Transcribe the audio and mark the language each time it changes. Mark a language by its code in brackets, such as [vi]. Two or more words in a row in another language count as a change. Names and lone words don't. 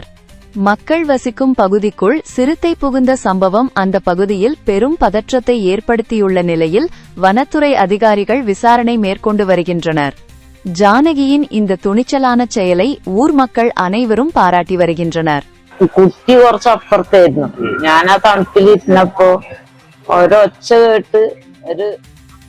[ta] மக்கள் வசிக்கும் பகுதிக்குள் சிறுத்தை புகுந்த சம்பவம் அந்த பகுதியில் பெரும் பதற்றத்தை ஏற்படுத்தியுள்ள நிலையில் வனத்துறை அதிகாரிகள் விசாரணை மேற்கொண்டு வருகின்றனர். ஜானகியின் இந்த துணிச்சலான செயலை ஊர் மக்கள் அனைவரும் பாராட்டி வருகின்றனர். [ml] കുട്ടി കുറച്ച് അപ്പുറത്തായിരുന്നു. ഞാൻ ആ തണുപ്പിലിരുന്നപ്പോ ഒരൊച്ച കേട്ട് ഒരു